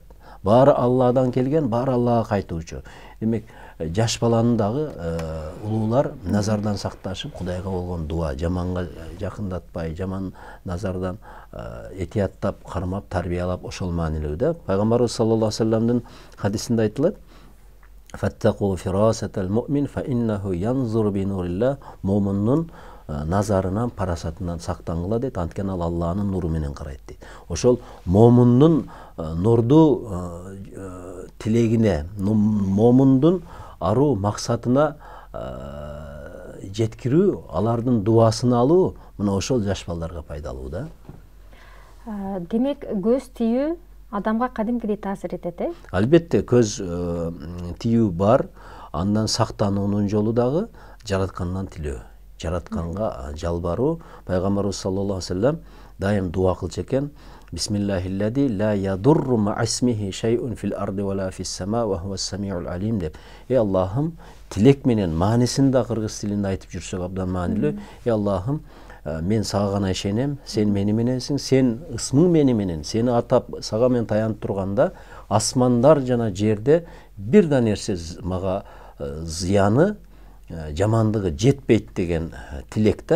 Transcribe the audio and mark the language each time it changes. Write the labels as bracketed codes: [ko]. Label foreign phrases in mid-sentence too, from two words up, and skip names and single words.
[ky] Баары Алладан келген, баары Аллага кайтуучу. Демек, жаш баланы дагы улуулар назардан сакташып, Кудайга болгон дуа, жаманга жакындатпай, жаман назардан этияттап, кармап, тарбиялап ошол маанилүү да. Пайгамбарыбыз [ar] صلى الله عليه وسلم [ky] хадисинде айтылат: [ar] "فاتقوا فراسة المؤمن فإنه ينظر بنور الله." [ky] Момундун назарынан, парасатынан сактангыла дейт, анткени ал Алланын нуру менен карайт дейт. Ошол момундун нурдуу тилегине, момундун аруу максатына жеткирүү, алардын дуасын алуу, мына ошол жаш балдарга пайдалуу да. Демек, көз тиүү адамга кадимкидей таасир этет, э? Албетте, көз тиүү бар, андан сактануунун жолу дагы жараткандан тилөө. жаратканга жалбаруу. Пайгамбарыбыз [ar] صلى الله عليه وسلم [ky] дайым дуа кылчу экен. [ar] بسم الله الذي لا يضر مع اسمه شيء في الأرض ولا في السماء وهو السميع العليم деп. [ky] Аллахым, тилек менен маанисин да кыргыз тилинде айтып жүрсөк абдан маанилүү. Аллахым, мен сага гана ишенем, сен мени мененсиң, сен ысмың мени менен, сени атап сага мен таянып турганда асмандар жана жерде бир да нерсе мага зыяны, жамандыгы жетпейт деген тилекте.